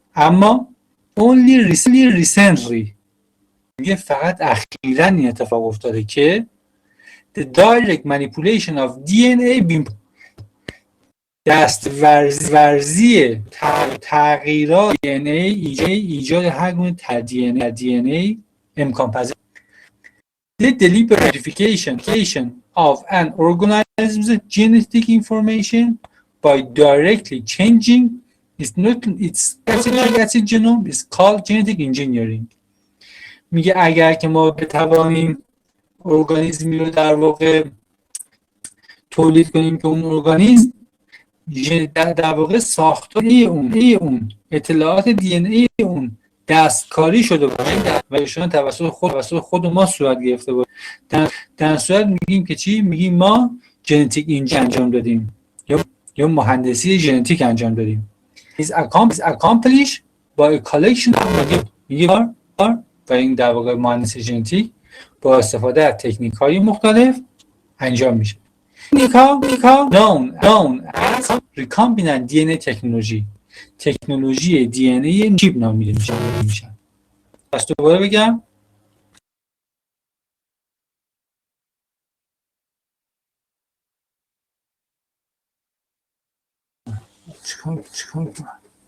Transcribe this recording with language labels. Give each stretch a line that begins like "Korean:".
Persian: اما
English: only recently
Persian: میگه فقط اخیراً این اتفاق افتاده که
English: the direct manipulation of DNA
Persian: دستورزی تغییرات DNA ایجاد هر گونه DNA امکان پذیر.
English: The deliberate modification of an organism's genetic information by directly changing its nucleic acid genome is called genetic engineering.
Persian: میگه اگر که ما بتوانیم ارگانیسمی رو در واقع تولید کنیم که اون ارگانیسم در واقع ساختار اون اطلاعات دی ان ای اون دستکاری شده باشه و ایشون توسط خود ما صورت گرفته باشه، در صورت میگیم که چی؟ میگیم ما ژنتیک انجینیرینگ انجام دادیم یا مهندسی ژنتیک انجام دادیم.
English: is accomplished by a collection of
Persian: و این در واقع مهندسی ژنتیک با استفاده از تکنیک‌های مختلف انجام میشه.
English: known as recombinant DNA technology،
Persian: تکنولوژی DNA چیپ نامیده میشه. پس دوباره بگم چیکار کنم؟